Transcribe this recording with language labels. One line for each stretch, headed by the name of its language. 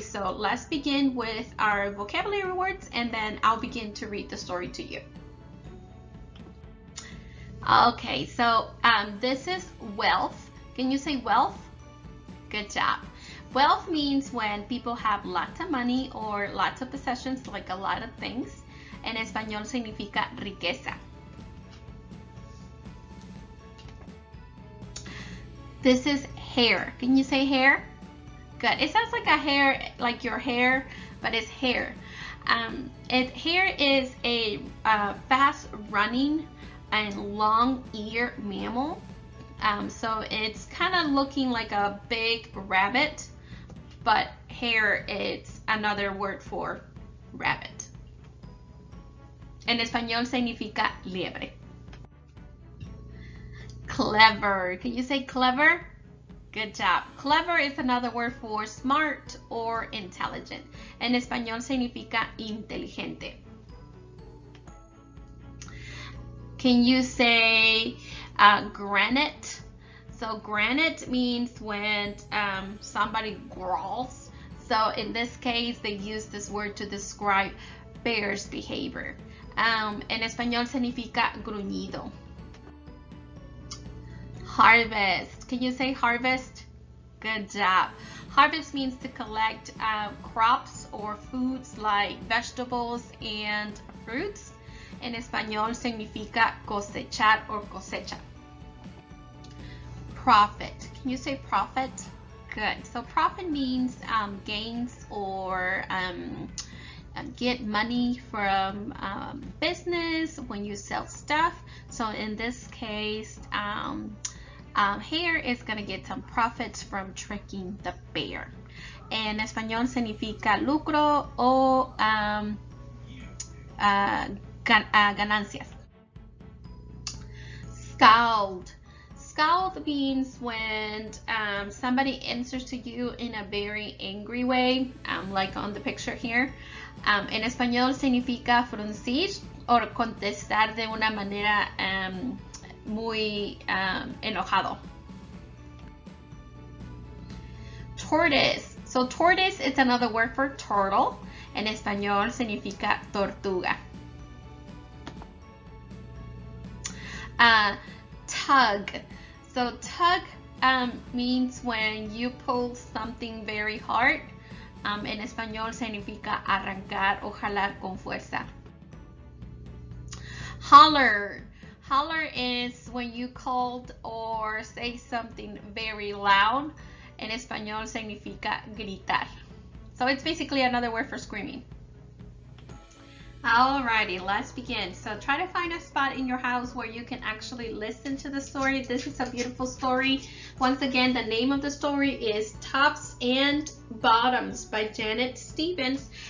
English: So let's begin with our vocabulary words, and then I'll begin to read the story to you. Okay, so this is wealth. Can you say wealth? Good job. Wealth means when people have lots of money or lots of possessions, like a lot of things.
Spanish: En español significa riqueza.
English: This is hair. Can you say hair? Good. It sounds like a hair, like your hair, but it's hair. Hair is a fast-running and long-eared mammal. So it's kind of looking like a big rabbit, but hair is another word for rabbit.
Spanish: En español significa liebre.
English: Clever. Can you say clever? Good job. Clever is another word for smart or intelligent.
Spanish: En español significa inteligente.
English: Can you say granite? So granite means when somebody growls. So in this case, they use this word to describe bear's behavior.
Spanish: En español significa gruñido.
English: Harvest. Can you say harvest? Good job. Harvest means to collect crops or foods like vegetables and fruits.
Spanish: En español significa cosechar
English: or
Spanish: cosecha.
English: Profit. Can you say profit? Good. So profit means gains or get money from business when you sell stuff. So in this case, hair is going to get some profits from tricking the bear.
Spanish: En español significa lucro o ganancias.
English: Scald. Scald means when somebody answers to you in a very angry way, like on the picture here.
Spanish: En español significa fruncir o contestar de una manera muy enojado.
English: Tortoise. So tortoise is another word for turtle.
Spanish: En español significa tortuga.
English: Tug. So tug means when you pull something very hard.
Spanish: En español significa arrancar o jalar con fuerza.
English: Holler. Holler is when you call or say something very loud.
Spanish: En español significa gritar.
English: So it's basically another word for screaming. Alrighty, let's begin. So try to find a spot in your house where you can actually listen to the story. This is a beautiful story. Once again, the name of the story is Tops and Bottoms by Janet Stevens.